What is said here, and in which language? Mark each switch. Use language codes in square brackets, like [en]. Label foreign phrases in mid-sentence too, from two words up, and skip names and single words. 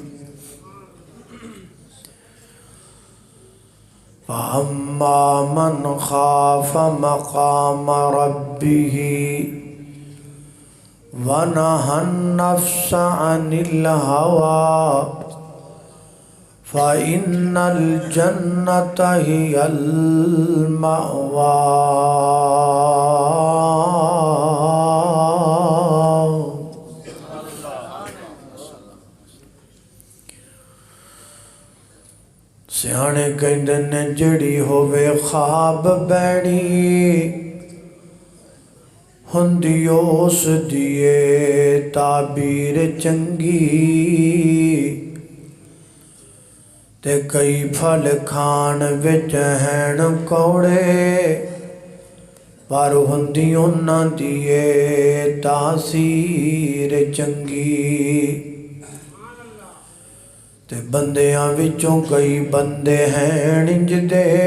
[ar] فَأَمَّا مَنْ خَافَ مَقَامَ رَبِّهِ وَنَهَى النَّفْسَ عَنِ الْهَوَىٰ فَإِنَّ الْجَنَّةَ هِيَ الْمَأْوَىٰ۔ [pa] سیانے کہندے نے جڑی ہووے خواب بیڑی ہوندی اس دیے تعبیر چنگی، تے کئی پھل کھان وچ ہین کوڑے پر ہوندی انہاں دیے تاثیر چنگی، تے بندیاں وچوں کئی بندے ہیں انج دے